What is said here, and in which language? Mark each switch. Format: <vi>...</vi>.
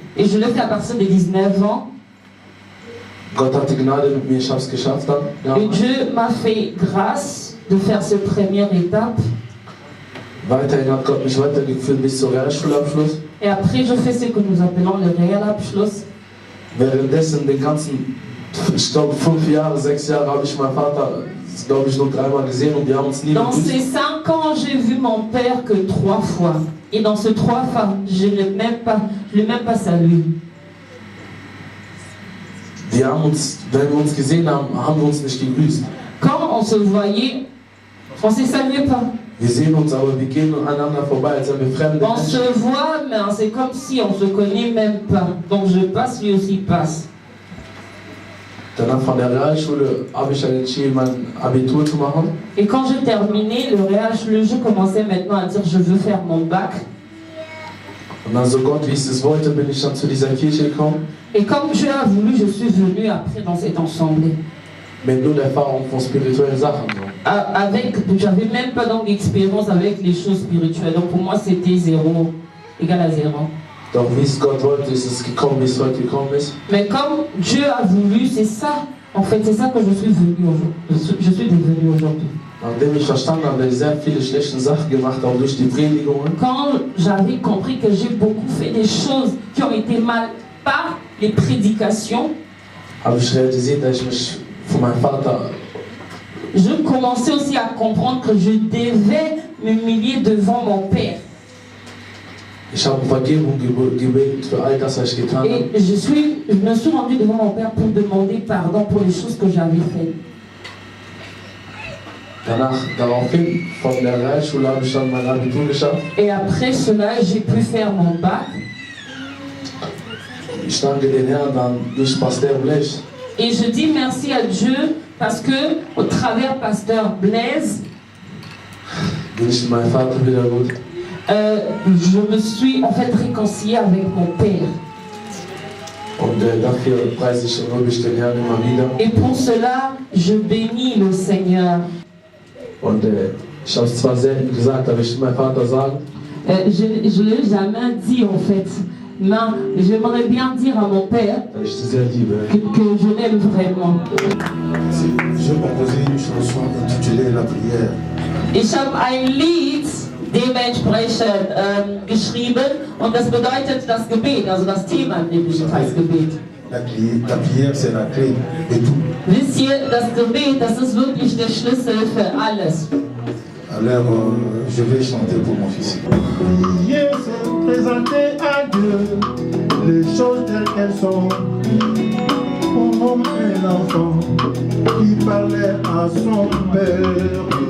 <fr>Et je le fais à partir de 19 ans.</fr> <de>Gott hatte Gnade mit mir, ich habe es geschafft dann.</de> <fr>Et Dieu m'a fait grâce de faire cette première étape.</fr> <de>Weiterhin hat Gott mich weitergeführt bis zum Realschulabschluss.</de> <fr>Et après, je fais ce que nous appelons le Realabschluss.</fr> <de>Währenddessen, den ganzen, ich glaube 5 Jahre, 6 Jahre, habe ich meinen Vater, glaube ich, nur 3-mal gesehen und wir haben uns nie</de> <fr>Dans</fr> <de>begrüßt.</de> <fr>ces 5 ans, j'ai vu mon père que 3 fois. Et dans ces 3 fois, je ne l'ai même pas salué.</fr> <de>Wir haben uns, wenn wir uns gesehen haben, haben wir uns nicht gegrüßt.</de> <fr>Quand on se voyait, on ne se saluait pas.</fr> <de>Wir sehen uns, aber wir gehen aneinander vorbei, als wenn wir fremde</de> <fr>On se</fr> <de>Menschen.</de> <fr>voit, mais c'est comme si on ne se connaît même pas. Donc je passe, lui aussi passe.</fr> <de>Danach von der Realschule habe ich dann entschieden, mein Abitur zu machen.</de> <fr>Et quand j'ai terminé le Realschule, je commençais maintenant à dire je veux faire mon bac.</fr> <de>Und dann so Gott, wie es es wollte, bin ich dann zu dieser Kirche gekommen.</de> <fr>Et comme Dieu a voulu, je suis venue après dans cette assemblée.</fr> <de>Mit nur der Erfahrung von spirituellen Sachen. So.</de> <fr>J'avais même pas donc d'expérience avec les choses spirituelles. Donc pour moi, c'était 0, égal à 0.</fr> <de>Doch wie es Gott wollte, ist es gekommen, wie es heute gekommen ist.</de> <fr>Mais comme Dieu a voulu, c'est ça. En fait, c'est ça que je suis venue aujourd'hui. Je suis devenue aujourd'hui.</fr> <de>Nachdem ich verstanden habe, dass ich sehr viele schlechte Sachen gemacht habe, auch durch die Predigungen,</de> <fr>Quand j'avais compris que j'ai beaucoup fait des choses qui ont été mal par les prédications,</fr> <de>habe ich realisiert, dass ich mich von meinem Vater,</de> <fr>je commençais aussi à comprendre que je devais m'humilier devant mon père.</fr> <de>ich habe um Vergebung gebetet für all das, was ich getan habe.</de> <fr>Et je me suis rendue devant mon père pour demander pardon pour les choses que j'avais faites.</fr> <de>Daraufhin, von der Realschule habe ich dann mein Abitur geschafft.</de> <fr>Et après cela, j'ai pu faire mon bac.</fr> <de>Ich danke den Herrn dann durch Pastor Blech.</de> <fr>Et je dis merci à Dieu parce que au travers Pasteur Blaise,</fr> <de>Bin ich mit meinem Vater wieder gut.</de> <fr>je me suis en fait réconciliée avec mon père.</fr> <de>Und dafür preise ich und lobe ich den Herrn immer wieder.</de> <fr>Et pour cela, je bénis le Seigneur.</fr> <de>Und ich habe es zwar selten gesagt, aber ich will meinem Vater sagen,</de> <fr>Je ne l'ai jamais dit en fait, mais j'aimerais bien dire à mon père</fr> <de>dass ich sie sehr liebe.</de> <fr>que je l'aime vraiment. Je composais une chanson intitulée La prière.</fr> <de>Ich habe ein Lied dementsprechend geschrieben und das bedeutet das Gebet, also das Thema im Biblischen heißt Gebet.</de> <fr>La prière, c'est la clé de tout.</fr> <de>Wisst ihr, das Gebet, das ist wirklich der Schlüssel für alles.</de> <fr>Alors, je vais chanter pour mon fils. Prier, c'est présenter à Dieu les choses telles qu'elles sont. Comme un enfant qui parlait à son père.</fr>